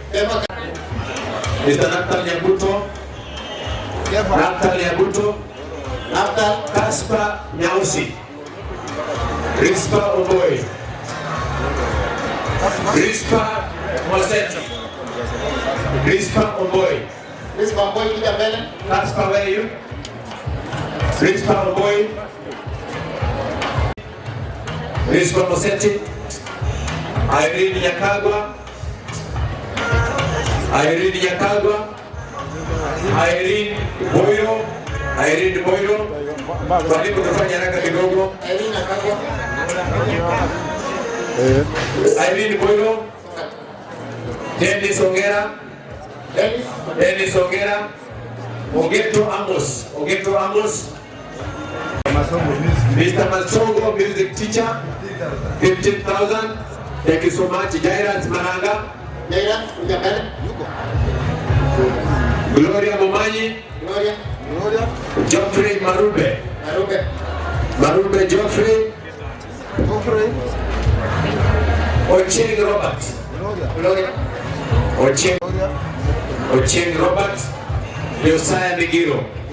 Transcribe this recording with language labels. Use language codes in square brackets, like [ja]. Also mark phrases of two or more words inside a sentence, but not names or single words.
[en] Mr. Natal Nyabuto. Natal Nyabuto. Natal Kaspa Nyausi. Rispa Oboy. Rispa Moseti. Rispa Oboy. [sw] Principal Boy, kuja mbele. [en] Principal, where are you? Principal Boy. Principal Moseti. Irene Nyakagwa. Irene Nyakagwa. Irene Boyo. Irene Boyo. [sw] Mwalimu tufanya haraka kidogo. Irene Nyakagwa. Irene Boyo. Dennis Ongera. Dennis Ongera. Ogeto Amos. Ogeto Amos. [en] Mr. Masongo, music teacher. 15,000. Thank you so much. Jairus Maranga. Jairus, [sw] kuja mbele. Gloria Momanyi. Gloria. Geoffrey Marube. Marube Geoffrey. Ochieng Robert. Gloria. Ochieng Robert. Josiah Migiro.